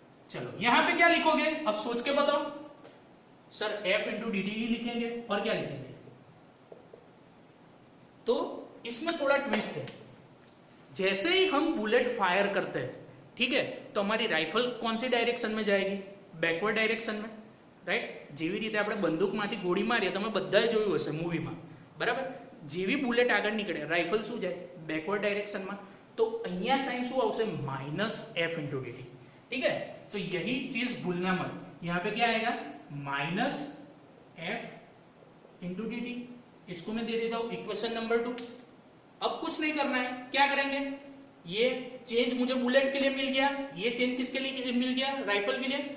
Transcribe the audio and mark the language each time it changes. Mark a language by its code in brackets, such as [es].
[hi] चलो यहां पे क्या लिखोगे, अब सोच के बताओ. Sir F into D T लिखेंगे, और क्या लिखेंगे. तो इसमें थोड़ा ट्विस्ट है. जैसे ही हम बुलेट फायर करते हैं, ठीक है, तो हमारी राइफल कौन सी डायरेक्शन में जाएगी, બેકવર્ડ ડાયરેક્શન में, રાઈટ. [gu] જેવી રીતે આપણે બંદૂકમાંથી ગોળી મારીએ, તમે બધાએ જોયું હશે મૂવીમાં, બરાબર. જેવી બુલેટ આગળ નીકળે, રાઇફલ શું જાય, બેકવર્ડ ડાયરેક્શનમાં. તો અહીંયા સાઇન શું આવશે, minus [hi] F into D T, ठीक है. तो यही चीज भूलना मत. यहाँ पे क्या आएगा, minus F into D T. इसको मैं दे देता हूँ इक्वेशन नंबर 2. अब कुछ नहीं करना है, क्या करेंगे, ये चेंज मुझे बुलेट के लिए मिल गया, ये चेंज किसके लिए मिल गया, राइफल के लिए.